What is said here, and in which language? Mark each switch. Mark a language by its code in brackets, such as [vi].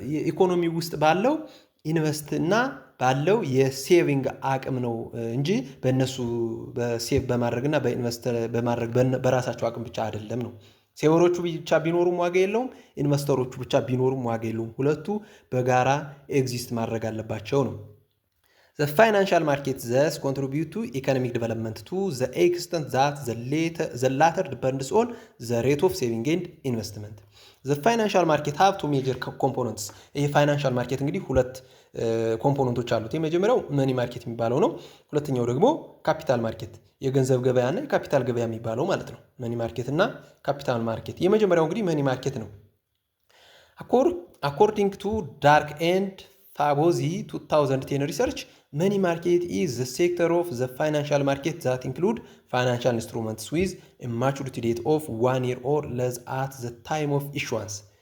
[am] ኢኮኖሚ ውስጥ ባለው ኢንቨስት እና ባለው የሴቪንግ አቅም ነው እንጂ በእነሱ በሴቭ በማድረግና በኢንቨስት በማድረግ በራሳቸው አቅም ብቻ አይደለም ነው። ሴቨሮቹ ብቻ ቢኖሩም ዋጋ የለውም፣ ኢንቨስተሮቹ ብቻ ቢኖሩም ዋጋ የለውም። ሁለቱ በጋራ ኤግዚስት ማድረግ አለባቸው ነው። [en] The financial market thus contribute to economic development to the extent that the latter depends on the rate of saving and investment. The financial market have two major components. [am] ይህ ፋይናንሻል ማርኬት እንግዲህ ሁለት ኮምፖነንቶች አሉት። የመጀመሪያው መኒ ማርኬት የሚባለው ነው። ሁለተኛው ደግሞ ካፒታል ማርኬት፣ የገንዘብ ገበያና የካፒታል ገበያ የሚባለው ማለት ነው። መኒ ማርኬት እና ካፒታል ማርኬት። የመጀመሪያው እንግዲህ መኒ ማርኬት ነው። [en] According to Dark and Fabozzi 2010 research, money market is the sector of the financial market that include financial instruments with a maturity date of 1 year or less at the time of issuance.